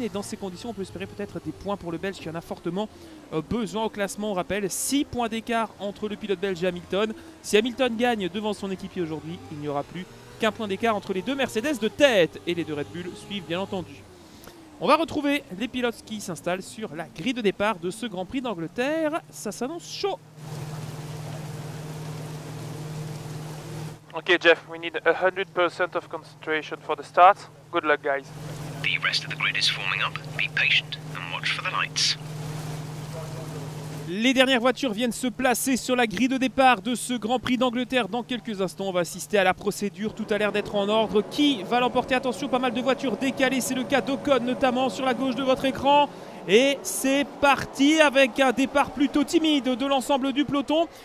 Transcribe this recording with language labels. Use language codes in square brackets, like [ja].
[fr] Et dans ces conditions, on peut espérer peut-être des points pour le Belge qui en a fortement besoin au classement. On rappelle 6 points d'écart entre le pilote belge et Hamilton. Si Hamilton gagne devant son équipier aujourd'hui, il n'y aura plus qu'un point d'écart entre les deux Mercedes de tête. Et les deux Red Bull suivent bien entendu. On va retrouver les pilotes qui s'installent sur la grille de départ de ce Grand Prix d'Angleterre. Ça s'annonce chaud. [en] Okay, Jeff, we need 100% of concentration for the start. Good luck, guys. The rest of the grid is forming up. Be patient and watch for the lights. [fr] Les dernières voitures viennent se placer sur la grille de départ de ce Grand Prix d'Angleterre. Dans quelques instants, on va assister à la procédure. Tout a l'air d'être en ordre. Qui va l'emporter? Attention, pas mal de voitures décalées. C'est le cas d'Ocon, notamment sur la gauche de votre écran. Et c'est parti avec un départ plutôt timide de l'ensemble du peloton.